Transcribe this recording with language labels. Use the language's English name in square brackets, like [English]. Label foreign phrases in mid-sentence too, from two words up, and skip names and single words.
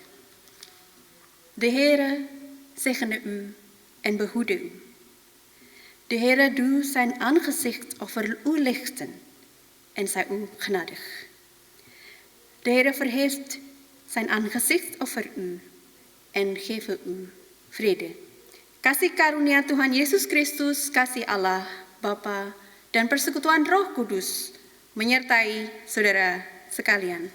[Dutch] De Heere zegene u en behoede u. De Heere doe zijn aangezicht over u lichten en zij u genadig. De Heere verheft zijn aangezicht over u en geven u vrede. [Indonesian] Kasih karunia Tuhan Yesus Kristus, kasih Allah, Bapa, dan persekutuan Roh Kudus menyertai saudara sekalian.